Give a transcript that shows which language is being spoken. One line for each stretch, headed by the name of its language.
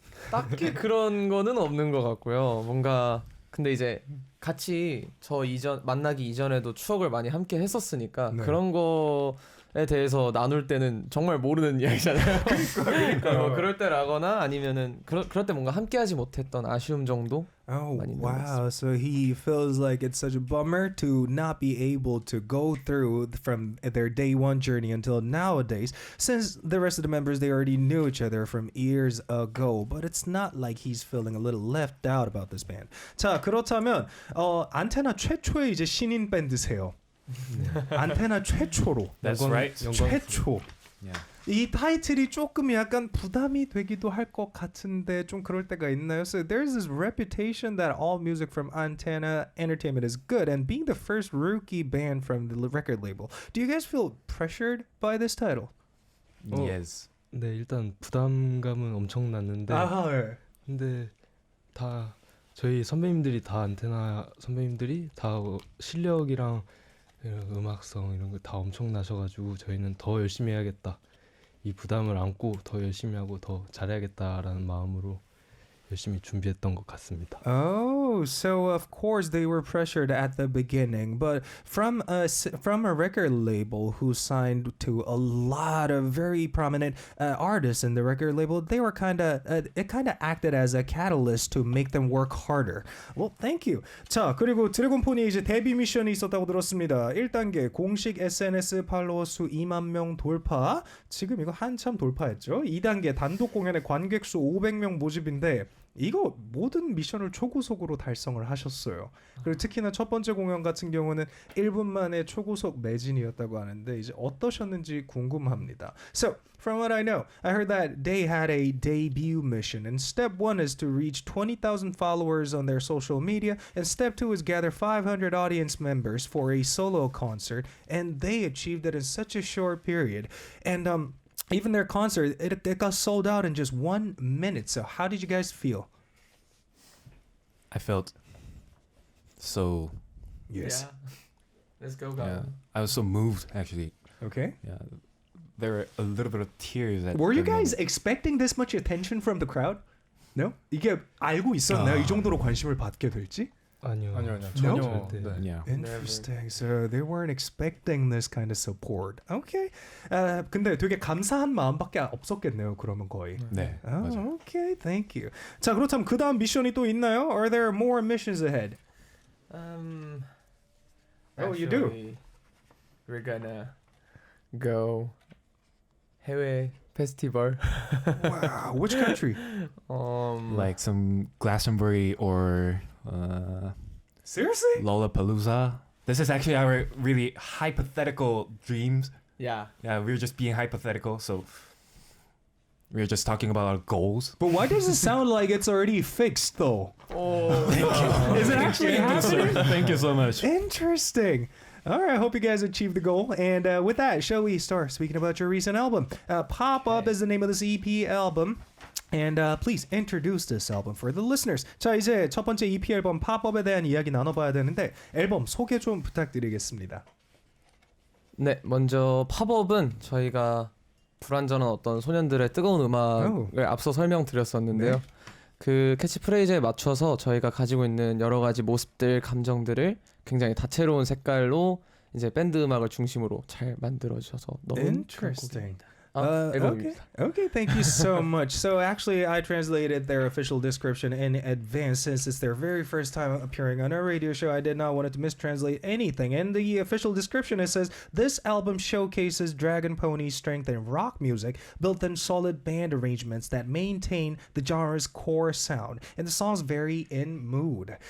Korean: 딱히 그런 거는 없는 것 같고요. 뭔가 근데 이제 같이 저 이전 만나기 이전에도 추억을 많이 함께 했었으니까 네. 그런 거에 대해서 나눌 때는 정말 모르는 이야기잖아요. 그러니까 뭐 그럴 때라거나 아니면은 그럴 때 뭔가 함께하지 못했던 아쉬움 정도.
English: Oh
Korean: 많이
English: wow! So he feels like it's such a bummer to not be able to go through from their day one journey until nowadays. Since the rest of the members they already knew each other from years ago, but it's not like he's feeling a little left out about this band.
Korean: 자, 그렇다면 안테나 최초의 이제 신인 밴드세요. 안테나 최초로.
English: That's right.
Korean: 최초.
English: Yeah.
Korean: 이 타이틀이 조금 약간 부담이 되기도 할 것 같은데 좀 그럴 때가 있나요?
English: So there's this reputation that all music from Antenna Entertainment is good, and being the first rookie band from the record label, do you guys feel pressured by this title? Yes.
Korean: 네, 일단 부담감은 엄청났는데 예. 근데 다 저희 선배님들이 다 안테나 선배님들이 다 실력이랑 이런 음악성 이런 거 다 엄청나셔가지고 저희는 더 열심히 해야겠다. 이 부담을 안고 더 열심히 하고 더 잘해야겠다라는 마음으로 열심히 준비했던 것 같습니다.
English: Oh, so of course they were pressured at the beginning, but from a record label who signed to a lot of very prominent artists in the record label, they were it kind of acted as a catalyst to make them work harder. Well, thank you.
Korean: 자, 그리고 드래곤포니 이제 데뷔 미션이 있었다고 들었습니다. 1단계 공식 SNS 팔로워 수 2만 명 돌파. 지금 이거 한참 돌파했죠. 2단계 단독 공연의 관객 수 500명 모집인데 이거 모든 미션을 초고속으로 달성을 하셨어요. 그리고 특히나 첫 번째 공연 같은 경우는 1분 만에 초고속 매진이었다고 하는데 이제 어떠셨는지 궁금합니다.
English: So, from what I know, I heard that they had a debut mission, and step 1 is to reach 20,000 followers on their social media, and step 2 is gather 500 audience members for a solo concert, and they achieved it in such a short period. And even their concert, it got sold out in just 1 minute. So how did you guys feel? I felt so. Yes. Yeah. Let's go, Yeah, guys. I was so moved actually. Okay. Yeah, there were a little bit of tears. Were you guys expecting this much attention from the crowd? No?
Korean: 이게 알고 있었나요? 이 정도로 관심을 받게 될지? 아니요. 전혀. 절대. 네.
English: Yeah. Interesting. So they weren't expecting this kind of support. Okay.
Korean: 근데 되게 감사한 마음밖에 없었겠네요. 그러면 거의. 네.
English: Oh,
Korean: 맞아요.
English: okay. Thank you.
Korean: 자, 그렇다면 그 다음 미션이 또 있나요?
English: Are there more missions ahead? Oh, you do? actually, We're gonna go
Korean: 해외 페스티벌.
English: Wow. Which country? Like some Glastonbury or Seriously? Lollapalooza. This is actually our really hypothetical dreams. yeah. Yeah, we're just being hypothetical, so we're just talking about our goals. But why does it sound like it's already fixed though? Is it actually happening? Thank you so much. Interesting. All right, I hope you guys achieved the goal. And with that, shall we start speaking about your recent album? Pop Up is the name of this EP album. And please introduce this album for the listeners.
Korean: 자, 이제 첫 번째 EP 앨범 Pop Up에 대한 이야기 나눠봐야 되는데 앨범 소개 좀 부탁드리겠습니다. 네, 먼저 팝업은 저희가 불완전한 어떤 소년들의 뜨거운 음악을 앞서 설명드렸었는데요. 네. 그 캐치프레이즈에 맞춰서 저희가 가지고 있는 여러 가지 모습들, 감정들을 굉장히 다채로운 색깔로 이제 밴드 음악을 중심으로 잘 만들어 주셔서 너무
English: Interesting.
Korean: 앨범입니다.
English: Okay, thank you so much. So actually, I translated their official description in advance since it's their very first time appearing on our radio show. I did not want it to mistranslate anything. In the official description, it says, this album showcases Dragонpo니's strength in rock music, built in solid band arrangements that maintain the genre's core sound, and the songs vary in mood.